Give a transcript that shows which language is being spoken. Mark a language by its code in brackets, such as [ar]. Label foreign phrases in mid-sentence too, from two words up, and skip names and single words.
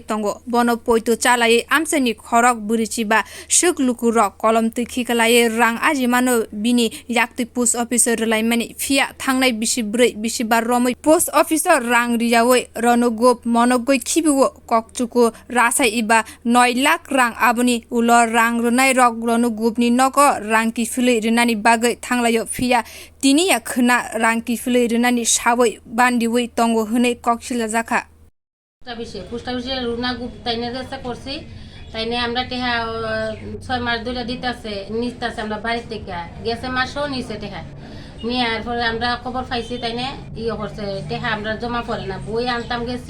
[trp] tongo bono poito chalaiwi amchaini khorok brwichiba-swk lukurok kolomtwi khikhwlaiwi rang ajimano bini yaktwi [en] Post Office-o [trp] rwlaimani phiya thangnai bisikbrwi bisikba romwi [en] Post Office-o [trp] rang riyawi Runa Gope monogoi khibiwo kokchuko rasai iba 9 lakh rang aboni ulo rang runai rok Runa Gope-ni nogo rang khikhwlaiwi rinani bagai thanglaiyo phiya tiniya-khwna rang khikhwlaiwi rinani chawi bandiwi tongo hwnei koksilajaka [en] post office [bn] রুনা গুপ তাইনের কাছে করছি তাইনে আমরা টেহা 6 মাস ধরে দিতেছে নিতেছে আমরা বাড়ি থেকে গেছে মাসও নিচে টেহা নিয়ে আর পরে আমরা খবর পাইছি তাইনে করছে টেহা আমরা জমা করে না বই আনতাম গেছি